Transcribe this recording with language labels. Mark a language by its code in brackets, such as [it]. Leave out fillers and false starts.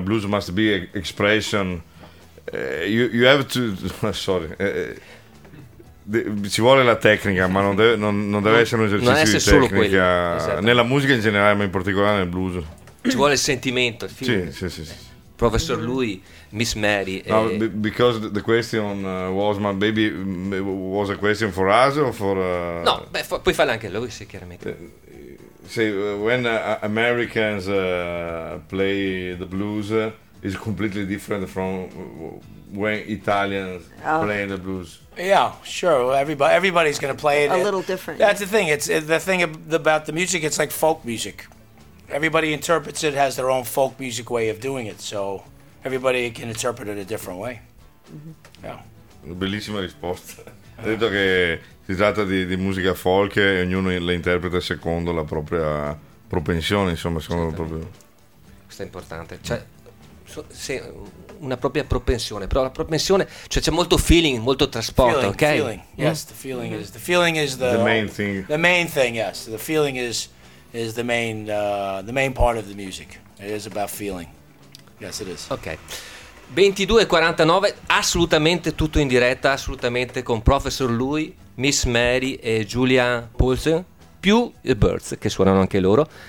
[en] Blues must be expression. You have to, sorry. [it] Ci vuole la tecnica, ma non deve essere un esercizio, non di solo tecnica, quello, esatto. Nella musica in generale, ma in particolare nel blues. Ci vuole il sentimento, il feeling. Sì, sì, sì, sì. Professor Louis, Miss Mary. [en] No, because the question was, my baby, was a question for us or for... [it] No, beh, puoi farla anche lui, sì, chiaramente. [en] Say, when Americans play the blues, is completely different from... when Italians play the blues. Yeah, sure. Everybody's going to play it a little different. That's the thing. It's the thing about the music. It's like folk music. Everybody interprets it, has their own folk music way of doing it. So everybody can interpret it a different way. Mm-hmm. Yeah. [it] Bellissima risposta. Ha detto che si tratta di musica folk e ognuno la interpreta secondo la propria propensione, insomma, secondo il proprio. Questo è importante. Cioè, se una propria propensione, però la propensione, cioè c'è molto feeling, molto trasporto, ok? [en] Feeling. Mm. Yes, the feeling is the main thing. The main thing, yes. The feeling is the main part of the music. It is about feeling. Yes, it is. Ok. [it] 22:49, assolutamente tutto in diretta, assolutamente con Professor Louis, Miss Mary e Julia Poulsen, più i Birds che suonano anche loro.